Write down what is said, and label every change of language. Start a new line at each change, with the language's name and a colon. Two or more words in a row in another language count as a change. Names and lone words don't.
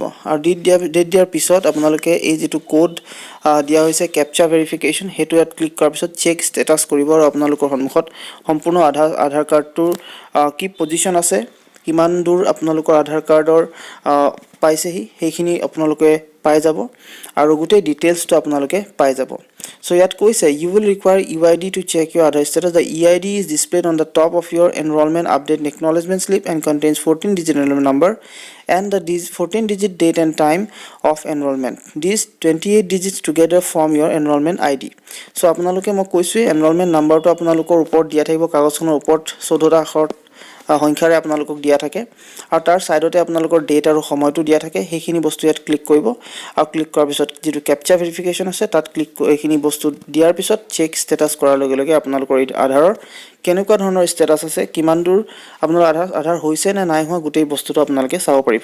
Assamese: আৰু ডেট দিয়াৰ পিছত আপোনালোকে এই যিটো কোড দিয়া হৈছে
English: captcha verification
Assamese: সেইটো ইয়াত ক্লিক কৰাৰ পিছত
English: check status
Assamese: কৰিব আৰু আপোনালোকৰ সন্মুখত সম্পূৰ্ণ আধাৰ কাৰ্ডটোৰ কি পজিশ্যন আছে, কিমান দূৰ আপোনালোকৰ আধাৰ কাৰ্ডৰ পাইছেহি সেইখিনি আপোনালোকে পাই যাব আৰু গোটেই ডিটেইলছটো আপোনালোকে পাই যাব।
English: চ'
Assamese: ইয়াত কৈছে
English: you will require UID to check your Aadhaar status. the EID is displayed on the top of your enrollment update acknowledgement slip and contains 14 digit enrollment number and the 14 digit date and time of enrollment. These 28 digits together form your enrollment ID.
Assamese: So আপোনালোকে মই কৈছোঁ এনৰোলমেণ্ট নাম্বাৰটো আপোনালোকৰ ওপৰত দিয়া থাকিব, কাগজখনৰ ওপৰত 14টা আখৰ সংখ্যাৰে আপোনালোকক দিয়া থাকে আৰু তাৰ ছাইডতে আপোনালোকৰ ডেট আৰু সময়টো দিয়া থাকে। সেইখিনি বস্তু ইয়াত ক্লিক কৰিব আৰু ক্লিক কৰাৰ পিছত যিটো
English: captcha verification
Assamese: আছে তাত ক্লিক এইখিনি বস্তু দিয়াৰ পিছত
English: check status
Assamese: কৰাৰ লগে লগে আপোনালোকৰ এই আধাৰৰ কেনেকুৱা ধৰণৰ ষ্টেটাছ আছে, কিমান দূৰ আপোনাৰ আধাৰ হৈছে নে নাই হোৱা গোটেই বস্তুটো আপোনালোকে চাব পাৰিব।